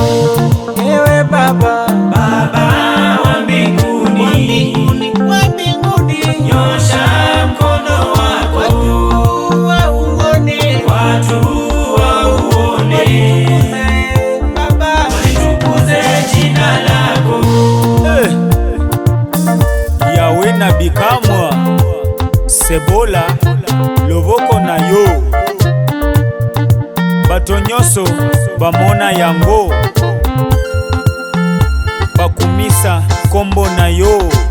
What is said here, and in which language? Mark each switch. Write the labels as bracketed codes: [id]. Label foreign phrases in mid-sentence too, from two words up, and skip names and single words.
[sw] Ewe Baba wa mbinguni, nyosha mkono wako, watu wauone, walitukuze jina lako. [ln] Yawe na bikamwa sebola loboko na yo, bato nyonso bamona yango, bakumisa kombo na yo.